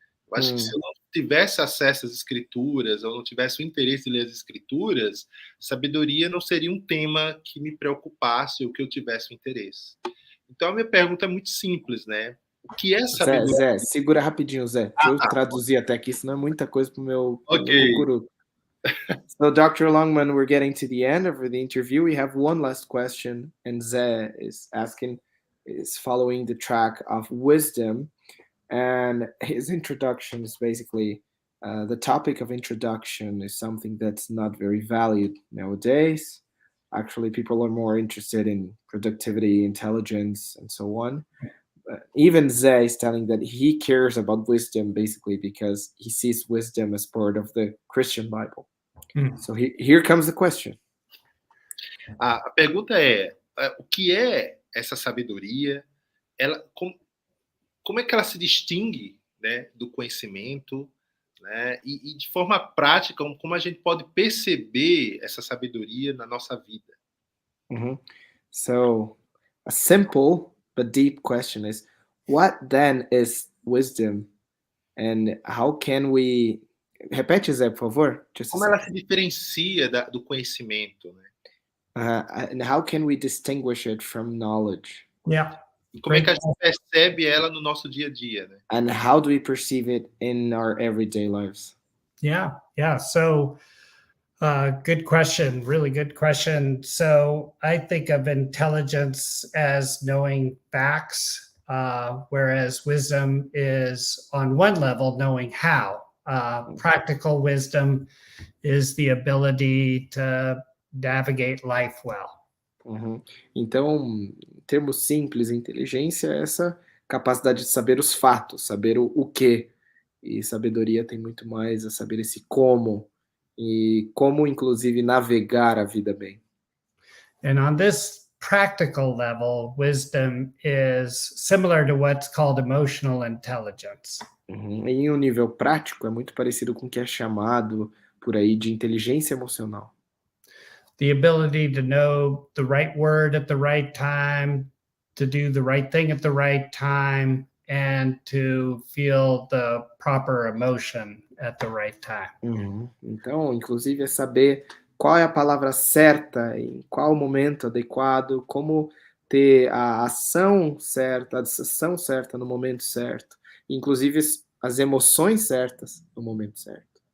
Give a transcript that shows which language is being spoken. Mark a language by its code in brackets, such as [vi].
[pt] Eu acho que se eu não tivesse acesso às escrituras, ou não tivesse o interesse de ler as escrituras, sabedoria não seria um tema que me preocupasse ou que eu tivesse o interesse. Então, a minha pergunta é muito simples, né? O que é sabedoria? Zé, segura rapidinho, Zé. Deixa eu traduzir até aqui, senão é muita coisa pro meu cucuruto. [en] So, Dr. Longman, we're getting to the end of the interview. We have one last question, and Zé is following the track of wisdom, and his introduction is basically the topic of introduction is something that's not very valued nowadays. Actually, people are more interested in productivity, intelligence, and so on. Even Zé is telling that he cares about wisdom basically because he sees wisdom as part of the Christian Bible. So here comes the question. [pt] A pergunta é, o que é essa sabedoria? Como é que ela se distingue, né, do conhecimento, né, e de forma prática, como a gente pode perceber essa sabedoria na nossa vida? [en] So, a simple but deep question is, what then is wisdom, and how can we... [pt] Repete, Zé, por favor. Como ela se diferencia do conhecimento, né? [en] And how can we distinguish it from knowledge? Yeah. [pt] E como é que a gente percebe ela no nosso dia a dia, né? [en] And how do we perceive it in our everyday lives? Yeah. So, good question. Really good question. So I think of intelligence as knowing facts, whereas wisdom is on one level knowing how. Practical wisdom is the ability to navigate life well. [pt] Então, em termos simples, inteligência é essa capacidade de saber os fatos, saber o que. E sabedoria tem muito mais a saber esse como, e como, inclusive, navegar a vida bem. [en] And on this practical level, wisdom is similar to what's called emotional intelligence. [pt] Em um nível prático, é muito parecido com o que é chamado por aí de inteligência emocional. [en] The ability to know the right word at the right time, to do the right thing at the right time, and to feel the proper emotion at the right time. [pt] Então, inclusive, é saber qual é a palavra certa, em qual momento adequado, como ter a ação certa, a decisão certa no momento certo, inclusive as emoções certas no momento certo.